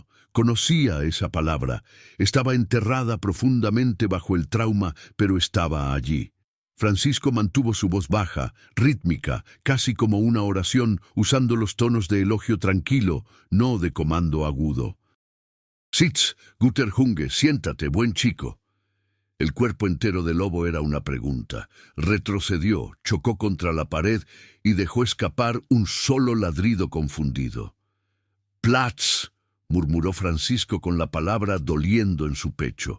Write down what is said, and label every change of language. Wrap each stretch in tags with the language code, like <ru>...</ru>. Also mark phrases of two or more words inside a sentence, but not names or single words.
<es>Conocía esa palabra. Estaba enterrada profundamente bajo el trauma, pero estaba allí. Francisco mantuvo su voz baja, rítmica, casi como una oración, usando los tonos de elogio tranquilo, no de comando agudo.</es> <de>«Sitz, guter Junge,</de> <es>siéntate, buen chico». El cuerpo entero del lobo era una pregunta. Retrocedió, chocó contra la pared y dejó escapar un solo ladrido confundido. «Platz», murmuró Francisco con la palabra doliendo en su pecho.</es>